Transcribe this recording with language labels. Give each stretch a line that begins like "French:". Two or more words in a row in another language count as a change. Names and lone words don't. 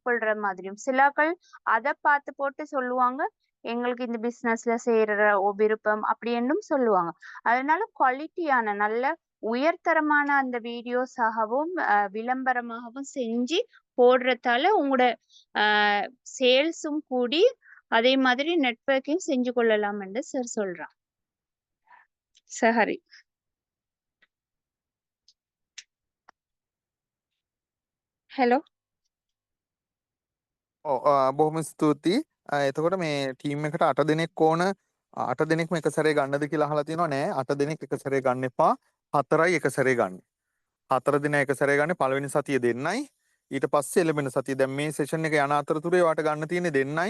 Tamil: கொள்ற மாதிரியும் சிலாக்கள் அதை பார்த்து போட்டு சொல்லுவாங்க எங்களுக்கு இந்த பிசினஸ்ல செய்யற விருப்பம் அப்படின்னும் சொல்லுவாங்க அதனால குவாலிட்டியான நல்ல உயர்தரமான அந்த வீடியோஸாகவும் விளம்பரமாகவும் செஞ்சு போடுறதால உங்களோட சேல்ஸும் கூடி அதே மாதிரி நெட்வொர்க்கையும் செஞ்சு கொள்ளலாம் என்று சார் சொல்றான் சஹரி ஹலோ
Sinhala: බොහොම ස්තුතියි. එතකොට මේ ටීම් එකට 8 දෙනෙක් ඕන. 8 දෙනෙක්ම එක සැරේ ගන්නද කියලා අහලා තියෙනවා නෑ. 8 දෙනෙක් එක සැරේ ගන්න එපා. 4යි එක සැරේ ගන්න. 4 දින එක සැරේ ගන්න පළවෙනි සතිය දෙන්නයි. ඊට පස්සේ එළඹෙන සතිය දැන් මේ සෙෂන් එක යන අතරතුරේ වාට ගන්න තියෙන්නේ දෙන්නයි.